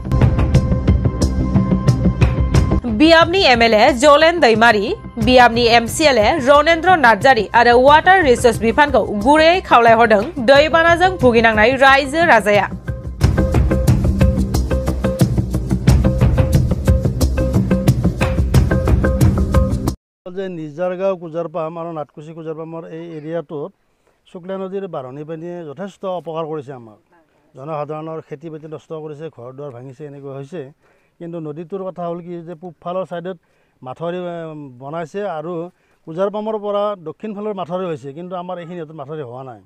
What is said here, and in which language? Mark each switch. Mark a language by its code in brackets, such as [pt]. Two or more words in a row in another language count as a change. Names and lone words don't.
[brx] बियाबनि एमएलए जलेन दैमारी, बियाबनि एमसिएलए रनेन्द्र नार्जारी आरो वाटार रिसोर्स बिफानखौ गुरैयै खावलायहरदों दैबानाजों भुगिनांनाय रायजो राजाया। [as] निजारगाव কুজাৰপাম আৰু নাটকুছি কুজাৰপামৰ এই এৰিয়াটোত শুক্লা নদীৰ বাঢ়নী পানীয়ে যথেষ্ট অপকাৰ কৰিছে। আমাক জনসাধাৰণৰ খেতি বাতি নষ্ট কৰিছে, ঘৰ দুৱাৰ ভাঙিছে, এনেকুৱা হৈছে। কিন্তু নদীটোৰ কথা হ'ল কি যে পূবফালৰ ছাইডত মাথাউৰি বনাইছে আৰু কুজাৰপামৰ পৰা দক্ষিণ ফালৰ মাথাউৰি হৈছে, কিন্তু আমাৰ এইখিনিত মাথাউৰি হোৱা নাই।